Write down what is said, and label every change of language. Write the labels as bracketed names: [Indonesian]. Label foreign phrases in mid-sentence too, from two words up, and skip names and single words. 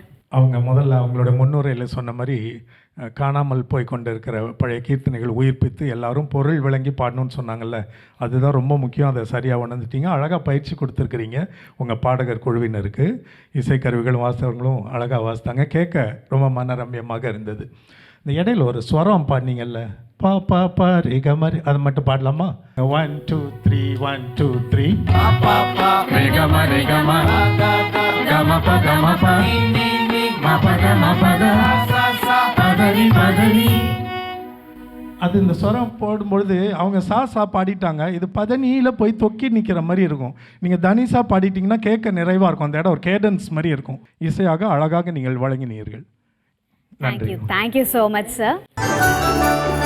[Tamil] அவங்க முதல்ல அவங்களோட முன்னுரையில் சொன்ன மாதிரி காணாமல் போய் கொண்டு இருக்கிற பழைய கீர்த்தனைகள் உயிர்ப்பித்து எல்லாரும் பொருள் விளங்கி பாடணும்னு சொன்னாங்கல்ல, அதுதான் ரொம்ப முக்கியம். அதை சரியாக உணர்ந்துட்டீங்க. அழகாக பயிற்சி கொடுத்துருக்குறீங்க உங்கள் பாடகர் குழுவினருக்கு. இசைக்கருவிகளும் வாசகங்களும் அழகாக வாசித்தாங்க. கேட்க ரொம்ப மனரம்யமாக இருந்தது. இந்த இடையில ஒரு ஸ்வரம் பாடினீங்கல்ல, பா பா பா ரே கமரி, அதை மட்டும் பாடலாமா? 1 2 3 1 2 3 Pa pa pa re ga ma ga ma pa ni ni ni ma pa da sa sa padani padani. அது இந்த ஸ்வரம் போடும்பொழுது அவங்க சா சா பாடிட்டாங்க. இது பதனியில் போய் தொக்கி நிற்கிற மாதிரி இருக்கும். நீங்கள் தனிசா பாடிட்டிங்கன்னா கேட்க நிறைவாக இருக்கும். அந்த இடம் ஒரு கேடன்ஸ் மாதிரி இருக்கும். இசையாக அழகாக நீங்கள் வழங்கினீர்கள். நன்றி. [English] Thank you so much sir.